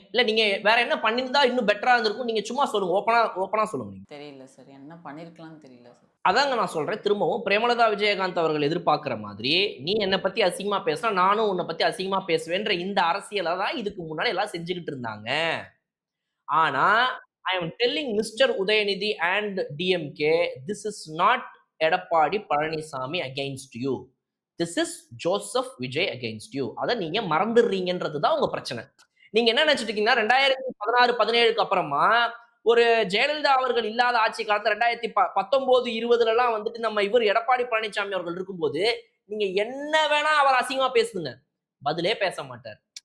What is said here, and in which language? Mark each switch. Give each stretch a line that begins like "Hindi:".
Tamil: நீங்க வேற என்ன பண்ணிருந்தா இன்னும் பெட்டரா இருந்திருக்கும், நீங்க சும்மா சொல்லுங்க. ஓப்பனா சொல்லுங்க. நீங்க தெரியல சார், என்ன பண்ணிருக்கலாம்னு தெரியல சார். அதாங்க நான் சொல்றேன் திரும்பவும். பிரேமலதா விஜயகாந்த் அவர்கள் எதிர்பார்க்கிற மாதிரி நீ என்னை பத்தி அசிங்கமா பேசினா நானும் உன்னை பத்தி அசிங்கமா பேசுவேன்ற இந்த அரசியலை தான் இதுக்கு முன்னாடி எல்லாம் செஞ்சுக்கிட்டு இருந்தாங்க. ஆனா
English: I am telling Mr. Udayanidhi and DMK, this is not Edappadi Palanisamy against you. This is Joseph Vijay against you.
Tamil: அதை நீங்க மறந்துடுறீங்கன்றது தான் உங்க பிரச்சனை. நீங்க என்ன நினைச்சிட்டு இருக்கீங்கன்னா 2016, 17க்கு அப்புறமா ஒரு ஜெயலலிதா அவர்கள் இல்லாத ஆட்சி காலத்துல 2019, 20லாம் வந்துட்டு நம்ம இவர் எடப்பாடி பழனிசாமி அவர்கள் இருக்கும்போது நீங்க என்ன வேணா அவர் அசிங்கமா பேசுங்க, பதிலே பேச மாட்டார்.